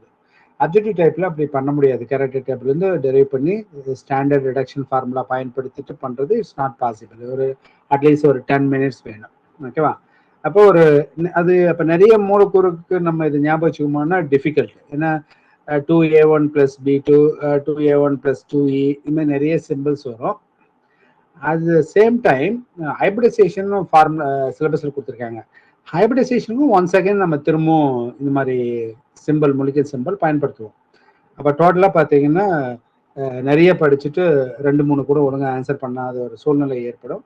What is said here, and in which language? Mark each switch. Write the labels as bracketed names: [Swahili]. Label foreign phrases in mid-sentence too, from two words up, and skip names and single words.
[English] objective type-il [Tamil] அப்படி பண்ண முடியாது. [English] character table-lerundhu [Tamil] டெரைவ் பண்ணி [English] standard reduction formula [Tamil] பயன்படுத்திட்டு பண்ணுறது [English] it's not possible. [Tamil] ஒரு அட்லீஸ்ட் ஒரு 10 மினிட்ஸ் வேணும். ஓகேவா? அப்போ அது அப்போ நிறைய மூலக்கூறுக்கு நம்ம இது ஞாபகம் வச்சுக்கோமோன்னா டிஃபிகல்ட். ஏன்னா 2A1 + B2, 2A1 + 2E, இது மாதிரி நிறைய சிம்பிள்ஸ் வரும். அது [English] same time hybridization formula [Tamil] சிலபஸில் கொடுத்துருக்காங்க. ஹைபிரிடைசேஷனுக்கும் [English] once again [Tamil] நம்ம திரும்பவும் இந்த மாதிரி [English] simple molecular simple [Tamil] பயன்படுத்துவோம். அப்போ டோட்டலாக பார்த்தீங்கன்னா நிறைய படிச்சுட்டு 2-3 கூட ஒழுங்காக ஆன்சர் பண்ணாத ஒரு சூழ்நிலை ஏற்படும்.